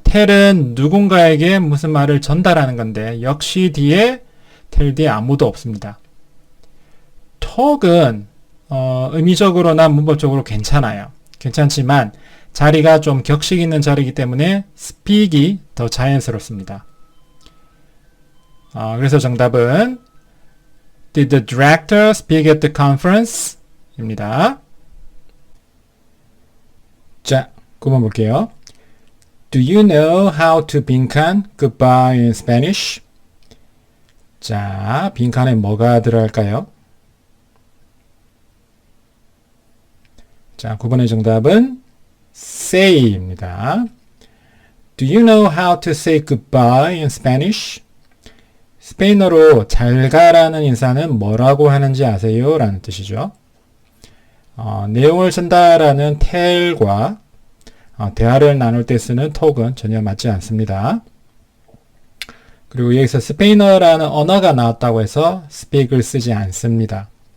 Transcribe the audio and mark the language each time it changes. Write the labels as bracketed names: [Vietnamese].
[Korean] tell은 누군가에게 무슨 말을 전달하는 건데 역시 뒤에 tell 뒤에 아무도 없습니다. talk은 의미적으로나 문법적으로 괜찮아요. 괜찮지만 자리가 좀 격식 있는 자리이기 때문에 speak이 더 자연스럽습니다. 그래서 정답은 [English] Did the director speak at the conference? [Korean] 입니다. 자, 9번 볼게요. [English] Do you know how to 빈칸 goodbye in Spanish? [Korean] 자, 빈칸에 뭐가 들어갈까요? 자, 9번의 정답은 say입니다. [English] Do you know how to say goodbye in Spanish? [Korean] 스페인어로 잘 가라는 인사는 뭐라고 하는지 아세요? 라는 뜻이죠. 내용을 전달하는 tell과 대화를 나눌 때 쓰는 talk은 전혀 맞지 않습니다. 그리고 여기서 스페인어라는 언어가 나왔다고 해서 speak을 쓰지 않습니다.